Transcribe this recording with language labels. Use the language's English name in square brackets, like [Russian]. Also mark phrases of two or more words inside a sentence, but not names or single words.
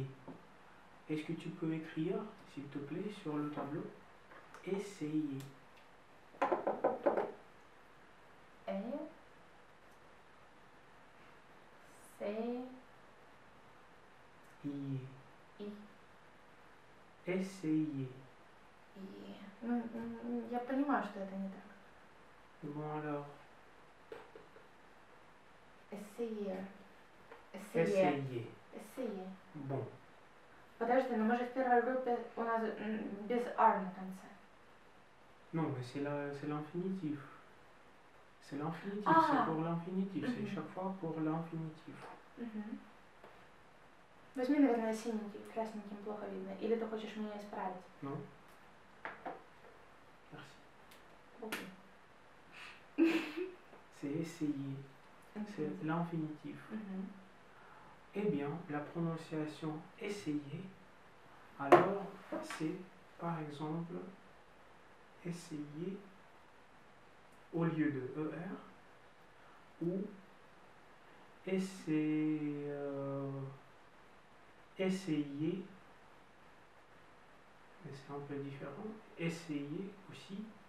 [French] Est-ce que tu peux écrire, s'il te plaît, sur le tableau? Essayer. Essayer. [Russian] Я понимаю, что это не так. [French] Bon alors. Essayer. Essayer. Bon. [Russian] Подожди, но мы же в первой группе у нас без R на конце. [French] Non, mais c'est l'infinitif. C'est l'infinitif, c'est pour l'infinitif. C'est chaque fois pour l'infinitif. [Russian] Возьми, наверное, синенький, красненьким плохо видно. Или ты хочешь меня исправить? [French] Non. Merci. C'est essayer. C'est l'infinitif. Eh bien, la prononciation essayer, alors c'est par exemple essayer au lieu de ER ou essayer, mais c'est un peu différent, essayer aussi.